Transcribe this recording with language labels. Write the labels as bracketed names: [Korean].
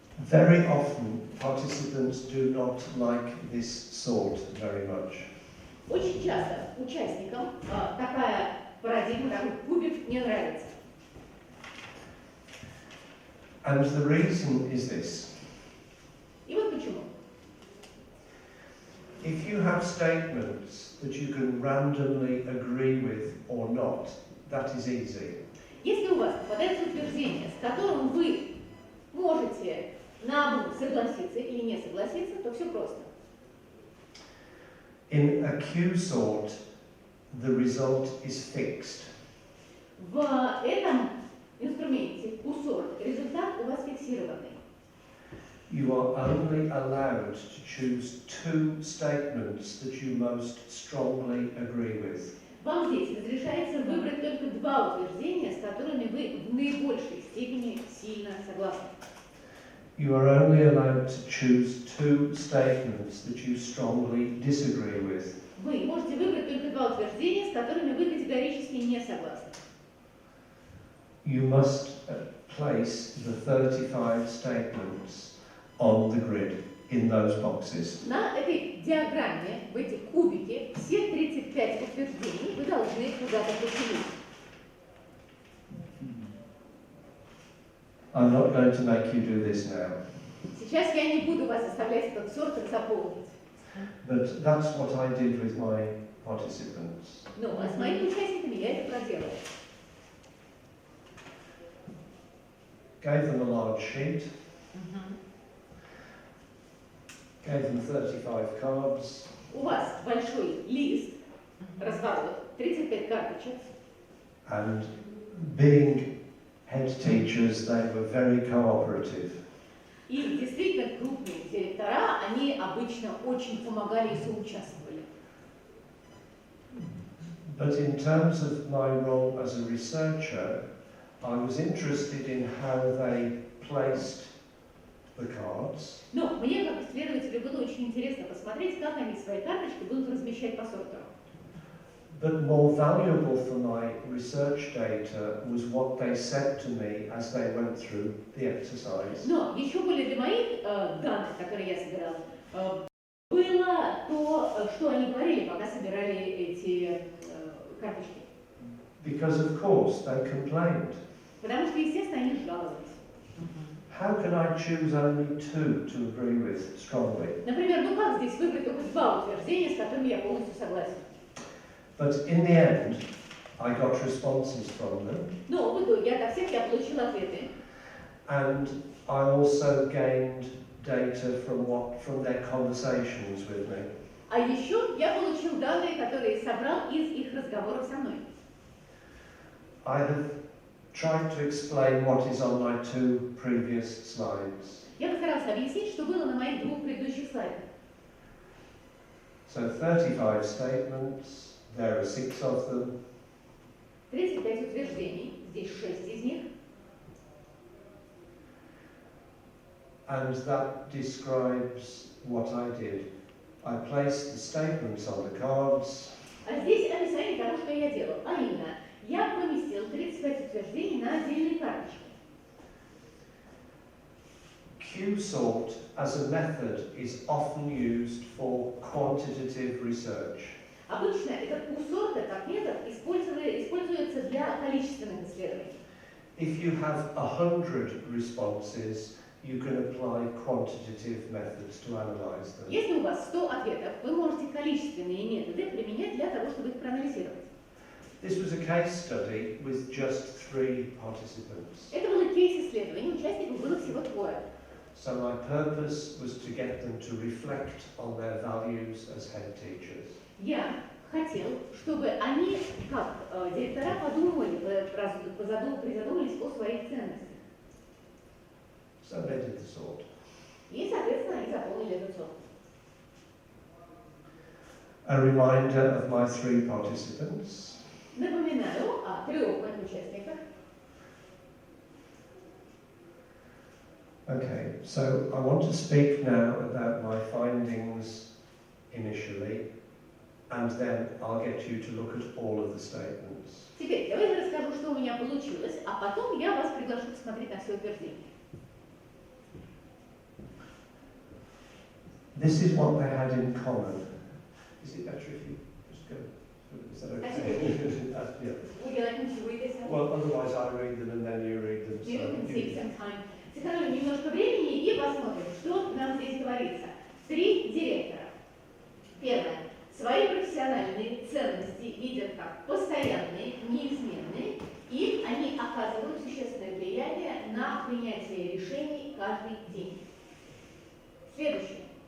[English] Very often, participants do not like this sort very much. [Russian] Очень часто участникам такая парадигма, такой кубик не нравится. [English] And the reason is this. [Russian] И вот почему. [English] If you have statements that you can randomly agree with or not, that is easy. [Russian] Если у вас попадается утверждение, с которым вы можете наобум согласиться или не согласиться, то все просто. [English] In a Q sort, the result is fixed. [Russian] В этом инструменте U-сорт результат у вас фиксированный. [English] You are only allowed to choose 2 statements that you most strongly agree with. [Russian] Вам здесь разрешается выбрать только 2 утверждения, с которыми вы в наибольшей степени сильно согласны. [English] You are only allowed to choose 2 statements that you strongly disagree with. [Russian] Вы можете выбрать только 2 утверждения, с которыми вы категорически не согласны. [English] You must place the 35 statements on the grid in those boxes. [Russian] На этой диаграмме, в эти кубики, все 35 утверждений вы должны куда-то поселить. [English] I'm not going to make you do this now, [Russian] Сейчас я не буду вас заставлять этот сорт заполнить. [English] but that's what I did with my participants. [Russian] Ну, а с моими участниками я это проделала. [English] Gave them a large sheet, gave them 35 cards, [Russian] У вас большой лист, разворот, 35 карточек. [English] and being head teachers, they were very cooperative. [Russian] И действительно крупные директора, они обычно очень помогали и соучаствовали. [English] But in terms of my role as a researcher, I was interested in how they placed the cards, [Russian] Но мне, как исследователю, было очень интересно посмотреть, как они свои карточки будут размещать по сортам. [English] but more valuable for my research data was what they said to me as they went through the exercise. [Russian] Но еще более для моих данных, которые я собирала, было то, что они говорили, пока собирали эти карточки. [English] Because of course they complained. [Russian] Потому что, естественно, они жаловались. [English] How can I choose only two to agree with strongly? [Russian] Например, ну как здесь выбрать только два утверждения, с которыми я полностью согласен? [English] But in the end, I got responses from them. [Russian] Но в итоге ото всех я получил ответы. [English] And I also gained data from their conversations with me. [Russian] А еще я получил данные, которые собрал из их разговоров со мной. [English] I have tried to explain what is on my two previous slides. [Russian] Я постарался объяснить, что было на моих двух предыдущих слайдах. [English] So 35 statements, there are 6 of them. [Russian] 35 утверждений, здесь 6 из них. [English] And that describes what I did. I placed the statements on the cards. [Russian] А здесь описание того, что я делал. А именно, я поместил 35 утверждений на отдельные карточки. [English] Q-sort as a method is often used for quantitative research. [Russian] Обычно этот Q-сорт как метод используется для количественных исследований. [English] If you have 100 responses, you can apply quantitative methods to analyze them. [Russian] Если у вас 100 ответов, вы можете количественные методы применять для того, чтобы их проанализировать. [English] This was a case study with just 3 participants. [Russian] Это было кейс-исследование, участников было всего 2. [English] So my purpose was to get them to reflect on their values as head teachers. [Russian] Я хотел, чтобы они, как директора, подумали, призадумались о своих ценностях. [English] So they did the sort. [Russian] И, соответственно, они заполнили этот сорт. [English] A reminder of my 3 participants. [Russian] Напоминаю о 3 моих участниках. [English] Okay, so I want to speak now about my findings initially, and then I'll get you to look at all of the statements. [Russian] Теперь давайте расскажу, что у меня получилось, а потом я вас приглашу посмотреть на все утверждения. [English] This is what they had in common. Is it better if you just go? Is that okay? Yeah. Would you like me to read this? Well, otherwise I read them and then you read them. You can So take some time. [Russian] Сэкономим немножко времени и посмотрим, что нам здесь говорится. 3 директора. Первое. Свои профессиональные ценности видят как постоянные, неизменные, и они оказывают существенное влияние на принятие решений каждый день. Следующее.